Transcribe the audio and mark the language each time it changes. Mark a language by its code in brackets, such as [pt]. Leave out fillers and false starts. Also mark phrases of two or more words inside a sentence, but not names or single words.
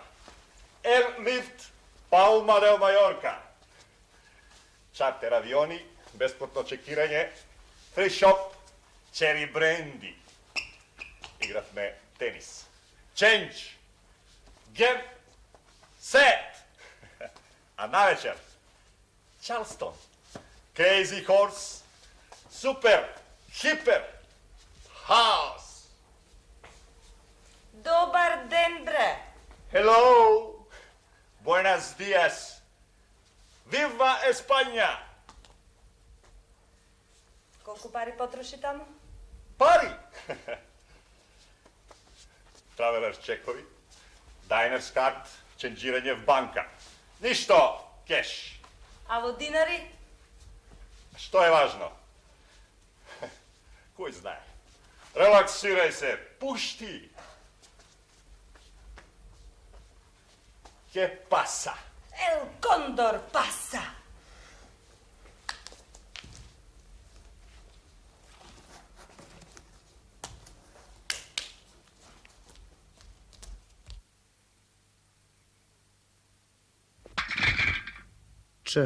[en] Airlift Palma de Mallorca. [mk] Чартер авиони, бесплатно чекирање, [en] free shop, cherry brandy. [mk] Игравме тенис. [en] Change. Get set. [mk] А навечер Charleston. [en] Crazy Horse. Super. Hyper. House. [mk] Добар ден, бре. [es] Hello. Buenos días. Viva España. [mk] Колку пари потроши таму? Пари. Travelers чекови, Diners card, ченджирање в банка. Ништо кеш. А во динари? Што е важно? Кој знае? Релаксирај се, пушти. [es] Qué pasa? El Condor pasa. Č.